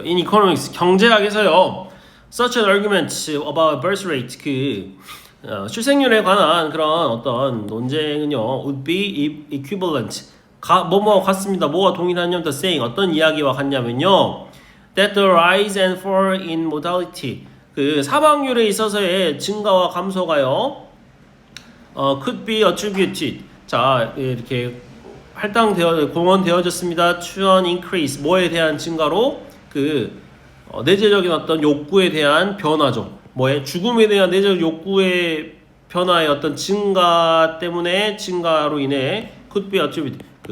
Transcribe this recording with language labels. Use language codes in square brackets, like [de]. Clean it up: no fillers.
[en] In economics, [ko] 경제학에서요. [en] Such an argument about birth rate, [ko] 출생률에 관한 그런 어떤 논쟁은요. [en] would be equivalent. [ko] 뭐뭐와 같습니다. 뭐가 동일하냐면 [en] the saying. [ko] 어떤 이야기와 같냐면요. [en] That the rise and fall in mortality. [ko] 그 사망률에 있어서의 증가와 감소가요. [en] could be attributed. [ko] 자, 이렇게 공헌되어졌습니다. [en] to an increase. [ko] 뭐에 대한 증가로? 내재적인 어떤 욕구에 대한 변화죠. 죽음에 대한 내재적 욕구의 변화의 어떤 증가 때문에, 증가로 인해 [en] could be attributed.